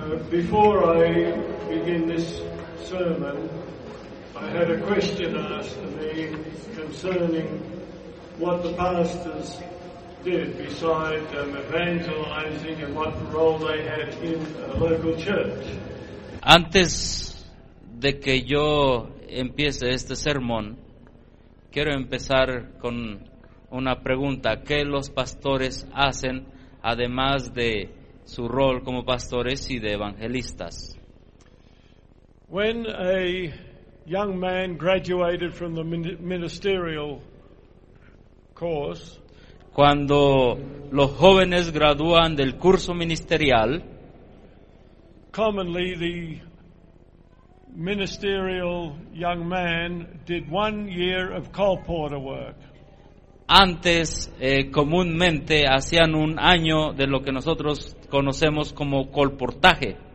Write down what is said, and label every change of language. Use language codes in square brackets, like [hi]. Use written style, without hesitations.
[en] Before I begin this sermon, I had a question asked of me concerning what the pastors did besides evangelizing and what role they had in a local church. [es] Antes de que yo empiece este sermón, quiero empezar con una pregunta: ¿qué los pastores hacen además de su rol como pastores y de evangelistas? [en] When a young man graduated from the ministerial course, [es] cuando los jóvenes gradúan del curso ministerial, [en] commonly the ministerial young man did 1 year of colporteur work. [es] Antes, comúnmente hacían un año de lo que nosotros conocemos como colportaje.